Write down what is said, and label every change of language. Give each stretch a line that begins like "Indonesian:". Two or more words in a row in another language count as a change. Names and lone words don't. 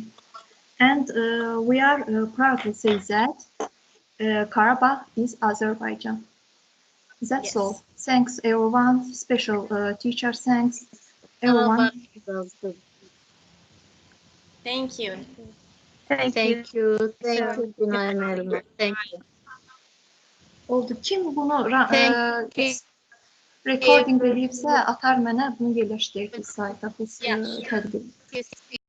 English: And we are proud to say that Karabakh is Azerbaijan. That's all. Thanks, everyone. Special teacher, thanks, everyone. Thank you. Thank you.
Azerbaijani: Günay müəllimə.
English: Thank you.
Azerbaijani: Oldu. Kim bunu recording edibsə, atar mənə, bunu yerləşdirdik sayta, biz tədqiq.